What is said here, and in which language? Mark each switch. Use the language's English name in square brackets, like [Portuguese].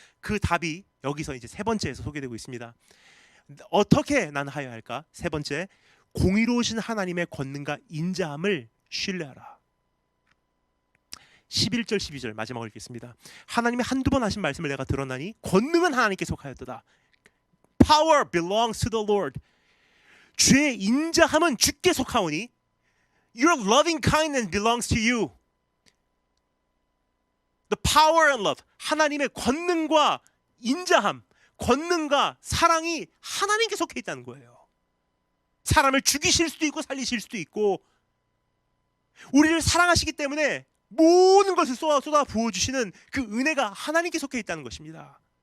[Korean] 그 답이 여기서 이제 세 번째에서 소개되고 있습니다. 어떻게 난 하여야 할까? 세 번째, 공의로우신 하나님의 권능과 인자함을 신뢰하라. 11절 12절 마지막으로 읽겠습니다. 하나님이 한두 번 하신 말씀을 내가 들었나니 권능은 하나님께 속하였도다. [English] Power belongs to the Lord. [Korean] 주의 인자함은 주께 속하오니 [English] Your loving kindness belongs to you. The power and love. [Korean] 하나님의 권능과 인자함, 권능과 사랑이 하나님께 속해 있다는 거예요. 사람을 죽이실 수도 있고 살리실 수도 있고 우리를 사랑하시기 때문에 모든 것을 쏟아 부어주시는 그 은혜가 하나님께 속해 있다는 것입니다.